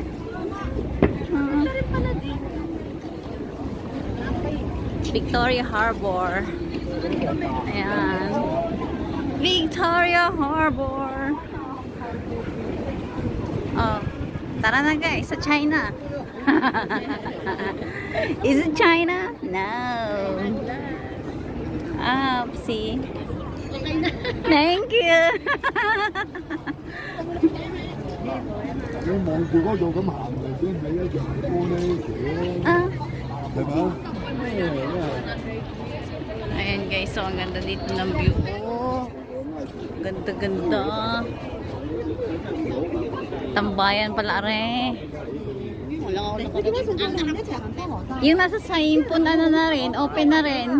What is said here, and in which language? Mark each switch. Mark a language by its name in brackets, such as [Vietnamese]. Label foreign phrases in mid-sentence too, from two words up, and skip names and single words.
[Filipino] Wala rin pala din. Victoria Harbor. Ayan. Victoria Harbor. Oh, tara na guys, sa China. [English] Is it China? No. See. [Filipino] Okay na. [English] Thank you. [Cantonese] 你望住嗰度咁行嚟先，咪一樣玻璃條， 係咪啊？ [Filipino] Ayan guys, so ang ganda dito ng view. Oh, ganda-ganda. Tambayan pala re. Wala ako nakarating. Yung nasa Saimpon ano na rin, open na rin.